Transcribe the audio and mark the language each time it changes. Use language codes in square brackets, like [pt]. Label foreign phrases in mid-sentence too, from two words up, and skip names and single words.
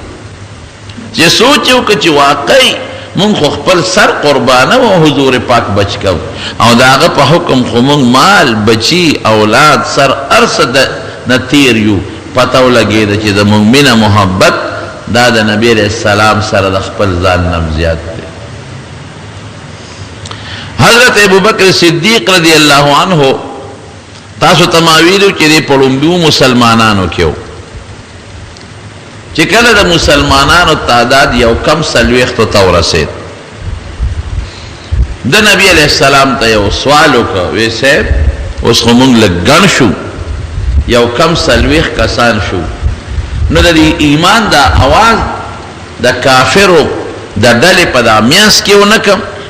[ps] چې سوچ یې وکړه چې واقعي مونږ خو خپل سر قربانه و حضور پاک بچ کو، او د هغه په حکم خو مونږ مال، بچي، اولاد، سر هر څه نه تیر یو. پته ولګېده چې زمونږ مینه محبت دا د نبي [ar] علیه السلام [ps] سره د خپل ځان نه زیات دی. حضرت ابوبکر صدیق [ar] رضی اللہ عنہ [ps] تاسو ته ما ویلو چې دی په لومړیو مسلمانانو کې و چې کله د مسلمانانو تعداد یو کم څلوېښتو ته ورسېد، د نبي [ar] علیه السلام [ps] ته یو سوال وکړه، وی صاحب اوس خو مونږ لږ ګڼ شو، یو کم څلوېښت کسان شو، نو د دې ایمان دا اواز د کافرو د ډلې په دا میانس کې ونه کم؟